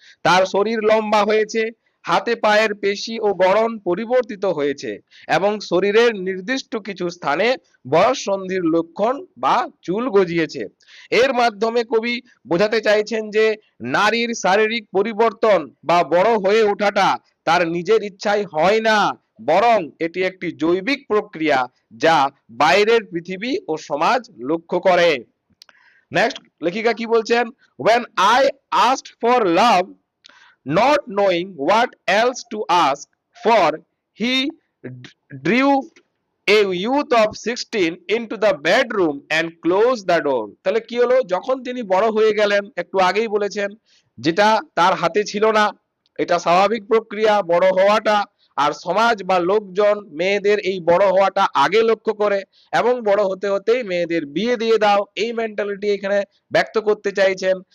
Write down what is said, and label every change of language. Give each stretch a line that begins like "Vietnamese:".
Bangla: তার শরীর লম্বা হয়েছে, হাতে পায়ের পেশি ও গড়ন পরিবর্তিত হয়েছে এবং শরীরের নির্দিষ্ট কিছু স্থানে বয়ঃসন্ধির লক্ষণ বা চুল গজিয়েছে। এর মাধ্যমে কবি বোঝাতে চাইছেন যে নারীর শারীরিক পরিবর্তন বা বড় হয়ে ওঠাটা তার নিজের ইচ্ছায় হয় না, বরং এটি একটি জৈবিক প্রক্রিয়া যা বাইরের পৃথিবী ও সমাজ লক্ষ্য করে। নেক্সট লেখিকা কি বলছেন,
English: when I asked for love, not knowing what else to ask for, he drew a youth of 16 into the bedroom and closed the door।
Bangla: তাহলে কি হলো, যখন তিনি বড় হয়ে গেলেন, একটু আগেই বলেছেন, যেটা তার হাতে ছিল না, এটা স্বাভাবিক প্রক্রিয়া বড় হওয়াটা, আর সমাজ বা লোকজন মেয়েদের এই বড় হওয়াটা আগে লক্ষ্য করে এবং বড় হতে হতেই মেয়েদের বিয়ে দিয়ে দাও, এই মেন্টালিটি এখানে ব্যক্ত করতে চাইছেন।